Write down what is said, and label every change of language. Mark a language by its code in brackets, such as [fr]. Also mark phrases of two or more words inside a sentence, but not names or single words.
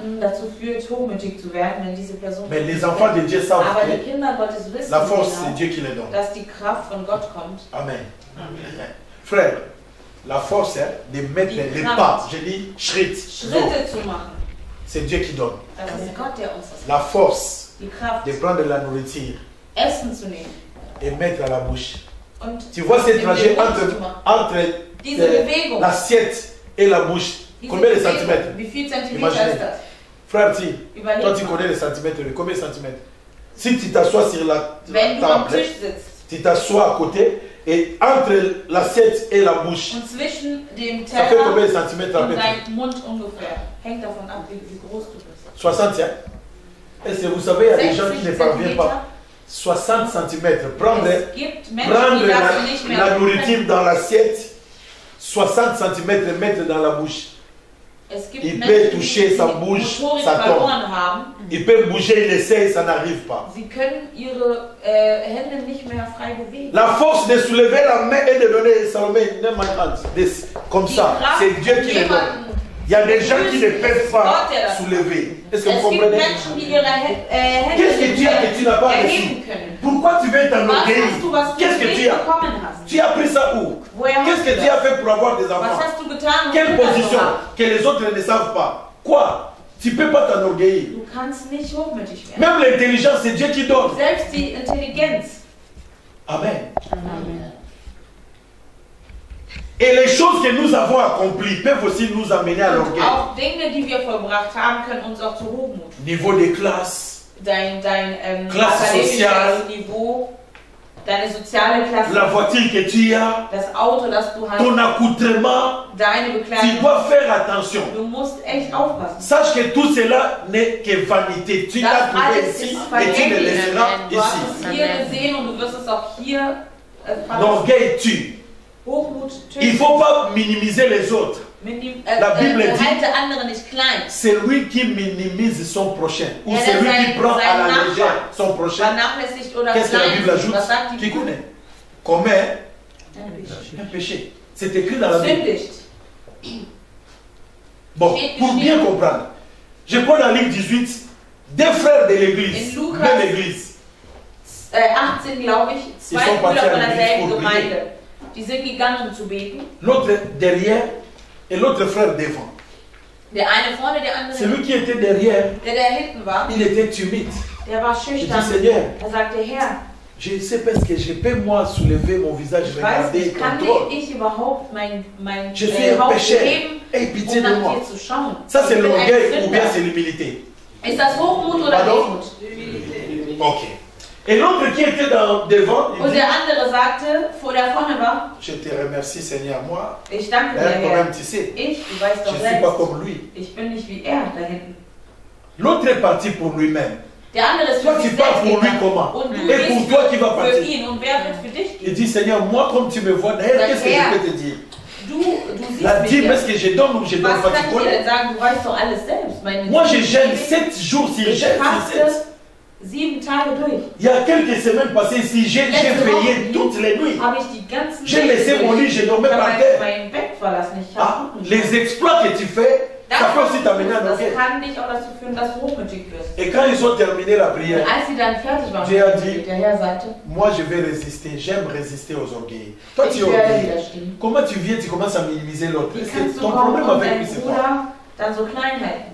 [fr] Mais les enfants de Dieu savent que la force, c'est Dieu qui les donne. Amen. Frère, la force de mettre les pas, je dis Schritt, c'est Dieu qui donne. La force [de] die Kraft, [fr] de prendre la nourriture [de] Essen zu nehmen [fr] et mettre à la bouche. [de] und [fr] Tu vois ce [de] in den [fr] trajet [de] Mund zu machen. [fr] entre [de] Diese Bewegung, [fr] l'assiette et la bouche. [de] diese [fr] Combien de [de] Bewegung, [fr] centimètres? [de] wie viel Zentimeter [fr] Imaginez. [de] ist das? [fr] Frère, toi [de] Überleg [fr] tu [de] mal. [fr] connais les centimètres. Combien de centimètres? Si tu t'assois sur la [de] Wenn du am [fr] table, [de] Tisch sitzt [fr] tu t'assois à côté et entre l'assiette et la bouche, [de] und zwischen dem [fr] ça fait combien [de] Teller [fr] de centimètres à [de] und [fr] peu près? [de] deinem Mund ungefähr, hängt davon ab, wie groß du bist. [fr] 60, hein? Et c'est, vous savez, il y a des gens [de] 60 [fr] qui ne parviennent [de] Zentimeter. [fr] pas. 60 cm. Prendre [de] Es gibt Menschen, die das nicht mehr [fr] la nourriture dans l'assiette, 60 cm mettre dans la bouche. [de] Es gibt [fr] Il [de] Menschen, [fr] peut toucher [de] die [fr] sa [de] die [fr] bouche, [de] Motorik [fr] ça tombe. [de] verloren haben. [fr] Il peut bouger, il essaie, ça n'arrive pas. [de] Sie können ihre Hände nicht mehr frei bewegen. [fr] La force de soulever la main et de donner Salomé, comme [de] Die [fr] ça, [de] Kraft, [fr] c'est Dieu qui les donne. [de] jemanden [fr] Il y a des gens qui ne peuvent pas [de] Gott, der das [fr] soulever. Est-ce que [de] Es [fr] vous [de] gibt [fr] comprenez? [de] Menschen, die ihre Hände [fr] Qu'est-ce que tu as que tu n'as pas reçu? [de] erheben können. [fr] Pourquoi tu veux [de] Was [fr] t'enorgueillir? [de] hast du, was du [fr] Qu'est-ce que [de] nicht [fr] tu as? [de] bekommen hast? [fr] Tu as pris ça où? [de] Woher [fr] Qu'est-ce [de] hast du [fr] que tu as [de] das? [fr] fait pour avoir des [de] Was [fr] enfants? [de] hast du getan, um [fr] Quelle [de] Kinder zu [fr] position [de] haben? [fr] que les autres ne savent pas? Quoi? Tu ne peux pas t'enorgueillir. [de] Du kannst nicht hochmütig werden. [fr] Même l'intelligence, c'est Dieu qui donne. [de] Selbst die Intelligenz. Amen. [fr] Et les choses que nous avons accomplies peuvent aussi nous amener à [de] Und [fr] l'orgueil. [de] auch Dinge, die wir vollbracht haben, können uns auch zu Hochmut. [fr] Niveau de classe, [de] Dein Klasse akademisches sozial. Niveau, deine soziale Klasse, [fr] la voiture que tu as, [de] das Auto, das du hast, [fr] ton accoutrement, [de] deine [fr] tu [de] Bekleidung. [fr] dois faire attention. [de] Du musst echt aufpassen. [fr] Sache que tout cela n'est que vanité. Tu [de] Das [fr] l'as trouvé [de] alles [fr] ici [de] ist [fr] et tu le [de] vergänglich. [fr] laisseras [de] Du hast [fr] ici. [de] es hier gesehen und du wirst es auch hier verlassen. [fr] L'orgueil tue. [de] Hochmut [fr] Il ne [de] tötet. [fr] faut pas minimiser les autres. La Bible dit- [de] Halte andere nicht klein. [fr] C'est lui qui minimise son prochain. Ou [de] Ja, [fr] c'est lui [de] sein- [fr] qui prend à [de] sein [fr] la [de] Nachbar. [fr] légère son prochain. [de] Vernachlässigt oder [fr] Qu'est-ce que la Bible [de] klein. [fr] ajoute? [de] Was sagt die [fr] Qui [de] Bibel? [fr] connaît? Commet un péché. C'est écrit dans la Bible. [de] Sündigt. [fr] Bon, pour bien comprendre, je prends la ligne 18, deux frères de l'église, [de] In Lukas- [fr] même église. [de] 18, glaube ich, Sie zwei [fr] sont [de] Brüder [fr] partis [de] von [fr] à l'église [de] derselben [fr] pour prier. [de] Gemeinde. Die sind gegangen, um zu beten. [fr] L'autre derrière et l'autre frère devant. [de] Der eine vorne, der andere [fr] Celui [de] hinten. [fr] qui était derrière, [de] Der hinten war, [fr] il était timide. [de] der war [fr] Il dit, [de] schüchtern. [fr] Seigneur, [de] Er sagte, Herr, [fr] je sais parce que je peux moi soulever mon visage, [de] ich weiß [fr] regarder [de] nicht, kann [fr] contrôle. [de] ich überhaupt mein [fr] Je suis un [de] Haupt [fr] pécheur. [de] heben, [fr] Aie pitié [de] um [fr] de [de] nach [fr] moi. [de] dir zu schauen? [fr] Ça c'est [de] Ich bin ein [fr] l'orgueil ou [de] Sünder. [fr] bien c'est l'humilité? [de] Ist das Hochmut oder [fr] Pardon? [de] Demut? Ok. [fr] Et l'autre qui était devant, il [de] Und [fr] dit, [de] der andere sagte, vor der vorne war, [fr] je te remercie Seigneur, moi, [de] ich danke dir, [fr] mais quand [de] Herr. [fr] même tu sais, [de] Ich, du weißt [fr] je [de] doch [fr] ne suis [de] selbst, [fr] pas comme lui. [de] ich bin nicht wie er da hinten. [fr] L'autre est parti pour lui-même. [de] Der andere ist [fr] Toi, [de] für [fr] tu [de] sich [fr] pars [de] selbst [fr] pour lui [de] gegangen. [fr] comment? [de] Und du [fr] Et pour [de] gehst [fr] toi qui vas [de] für [fr] partir. [de] ihn. Und wer wird für dich [fr] Il [de] gehen? [fr] dit, Seigneur, moi comme tu me vois, d'ailleurs, qu'est-ce que je peux te dire? [de] Du [fr] La [de] siehst [fr] dîme, [de] mich [fr] est-ce que je donne ou je [de] ja. [fr] donne [de] Was [fr] pas? [de] kann [fr] Tu [de] ich dir [fr] connais? [de] denn sagen? Du weißt doch alles selbst. Meine [fr] Moi, je [de] Güte. [fr] gêne 7 jours sur [de] Ich [fr] 7. [de] faste 7 Tage durch. [fr] Il y a quelques semaines passées ici, j'ai veillé toutes les nuits. [de] Habe ich die ganzen [fr] J'ai laissé mon lit, je dormais [de] Ich [fr] par [de] habe [fr] terre. [de] mein Bett verlassen. Ich [fr] Ah, [de] habe [fr] les exploits que tu fais, ça peut aussi t'amener à [de] das [fr] l'orgueil. [de] kann dich auch dazu führen, dass du hochmütig wirst. [fr] Et quand ils ont terminé la [de] Und [fr] prière, [de] als sie dann fertig waren, [fr] Dieu a dit, [de] der Herr sagte, [fr] moi je vais résister, j'aime résister aux orgueils. Toi tu [de] ich es werde [fr] orgueilleux. [de] widerstehen. [fr] Comment tu viens, tu commences à minimiser l'autre? [de] Wie [fr] Est-ce que [de] kannst du [fr] ton [de] kommen [fr] problème [de] und [fr] avec lui [de] deinen [fr] c'est quoi? [de] Bruder dann so klein halten?